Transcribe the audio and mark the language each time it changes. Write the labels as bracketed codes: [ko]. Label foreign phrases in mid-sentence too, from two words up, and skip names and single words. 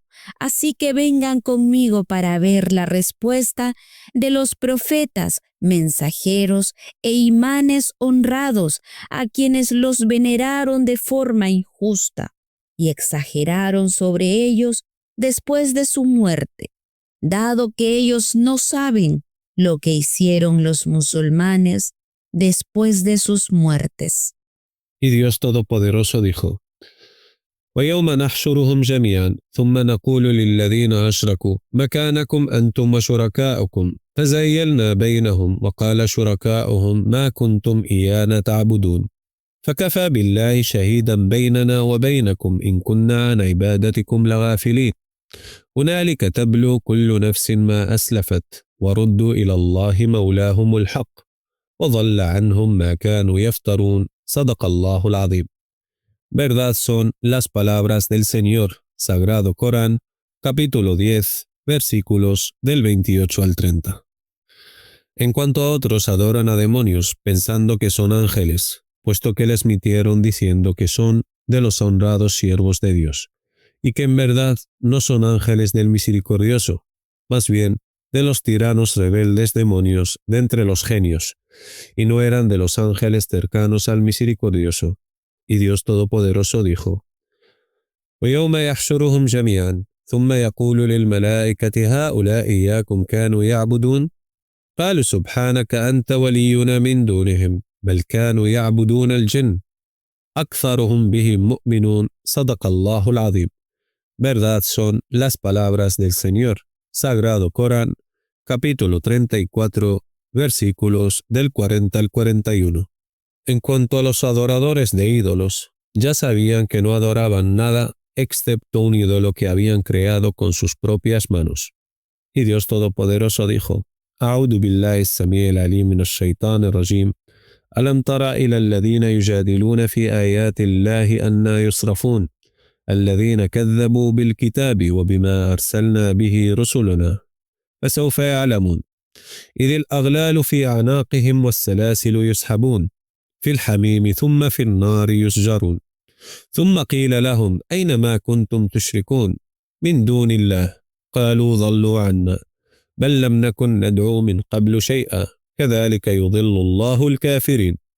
[es] Así que vengan conmigo para ver la respuesta de los profetas, mensajeros e imanes honrados a quienes los veneraron de forma injusta y exageraron sobre ellos después de su muerte, dado que ellos no saben lo que hicieron los musulmanes después de sus muertes. Y Dios Todopoderoso dijo: [ar] وَيَوْمَ نَحْشُرُهُمْ جَمِيعًا ثُمَّ نَقُولُ لِلَّذِينَ أَشْرَكُوا مَكَانَكُمْ أَنْتُمْ وَشُرَكَاؤُكُمْ فَزَيَّلْنَا بَيْنَهُمْ وَقَالَ شُرَكَاؤُهُمْ مَا كُنْتُمْ إِيَّانَا تَعْبُدُونَ فَكَفَى بِاللَّهِ شَهِيدًا بَيْنَنَا وَبَيْنَكُمْ إِنْ كُنَّا عَنْ عِبَادَتِكُمْ لَغَافِلِينَ هُنَالِكَ تَبْلُو كُلُّ نَفْسٍ مَا أَسْلَفَتْ وَرُدُّوا إِلَى اللَّهِ مَوْلَاهُمُ الْحَقِّ وَضَلَّ عَنْهُمْ مَا كَانُوا يَفْتَرُونَ صدق الله العظيم. [es] Verdad son las palabras del Señor. Sagrado Corán, capítulo 10, versículos del 28 al 30. En cuanto a otros adoran a demonios pensando que son ángeles, puesto que les mintieron diciendo que son de los honrados siervos de Dios, y que en verdad no son ángeles del misericordioso, más bien de los tiranos rebeldes demonios de entre los genios, y no eran de los ángeles cercanos al misericordioso. Y Dios Todopoderoso dijo: [ar] وَيَوْمَ يَحْشُرُهُمْ جَمِيعًا ثُمَّ يَقُولُ لِلْمَلَائِكَةِ هَؤُلَاءِ إِيَّاكُمْ كَانُوا يَعْبُدُونَ قَالُوا سُبْحَانَكَ أَنْتَ وَلِيُّنَا مِنْ دُونِهِمْ بَلْ كَانُوا يَعْبُدُونَ الْجِنَّ أَكْثَرُهُمْ بِهِمْ مُؤْمِنُونَ صدق الله العظيم. [es] Verdad son las palabras del Señor. Sagrado Corán, capítulo 34, versículos del 40 al 41. En cuanto a los adoradores de ídolos, ya sabían que no adoraban nada excepto un ídolo que habían creado con sus propias manos. Y Dios Todopoderoso dijo: [ar] أعوذ بالله السميع العليم من الشيطان الرجيم ألم تر إلى الذين يجادلون في آيات الله أنى يصرفون الذين كذبوا بالكتاب وبما أرسلنا به رسلنا فسوف يعلمون إذ الأغلال في أعناقهم والسلاسل يسحبون في الحميم ثم في النار يسجرون ثم قيل لهم أين ما كنتم تشركون من دون الله قالوا ضلوا عنا بل لم نكن ندعو من قبل شيئا كذلك يضل الله الكافرين